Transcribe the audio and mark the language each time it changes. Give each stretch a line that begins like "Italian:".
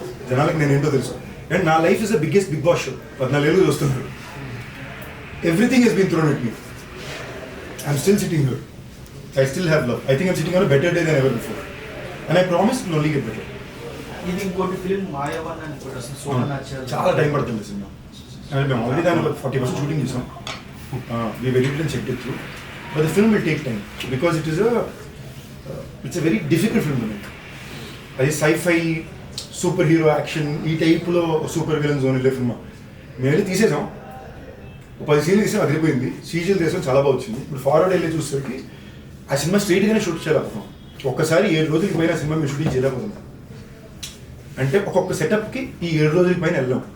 Telugu: జనాలకు నేను ఏంటో తెలుసు.
English: And నా life is the biggest big boss show.
Telugu: 14 ఏళ్ళు చూస్తున్నారు.
English: Everything has been thrown at me. I'm still sitting here. I still have love. I think I'm sitting on a better day then ever before. And I promise it will only get better.
Telugu: ఇది ఇంకోటి film మాయావన్ అని కూడా వస్తుంది. సోమనాథ్ చాలా time పడుతుంది cinema. అంటే మేము already దాని 40% షూటింగ్ చేసాం.
English: We very little checked it through, but the film will take time because it's a very difficult film to make.
Telugu: అది sci-fi సూపర్ హీరో యాక్షన్ ఈ టైప్లో సూపర్ విలన్ జోన్ వెళ్ళే cinema. మేము వెళ్ళి తీసేసాం, 10 సీన్లు తీసాం, అదిరిపోయింది. సీజీలు తీసాం, చాలా బాగా వచ్చింది. ఇప్పుడు ఫార్వర్డ్ వెళ్ళి చూసేసరికి ఆ సినిమా స్ట్రైట్గానే షూట్ చేయలేకపోతున్నాం. ఒక్కసారి 7 రోజులకి పైన సినిమా మేము షూటింగ్ చేయలేకపోతున్నాం. అంటే ఒక్కొక్క సెటప్కి ఈ 7 రోజులకి పైన వెళ్ళాం.